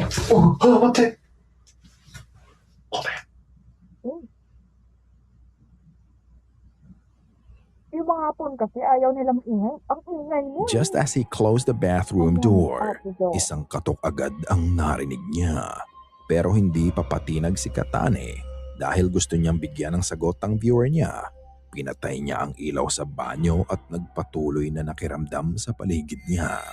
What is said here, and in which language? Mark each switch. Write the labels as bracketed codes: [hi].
[ja] Oh, あ、待って。ごめん。 [tl] Yung mga hapon kasi ayaw nila maingay. Ang ingay mo. [en] Just as he closed the bathroom door, Out the door. [tl] isang katok agad ang narinig niya. Pero hindi papatinag si Katane dahil gusto niyang bigyan ng sagot ang viewer niya. Pinatay niya ang ilaw sa banyo at nagpatuloy na nakiramdam sa paligid niya.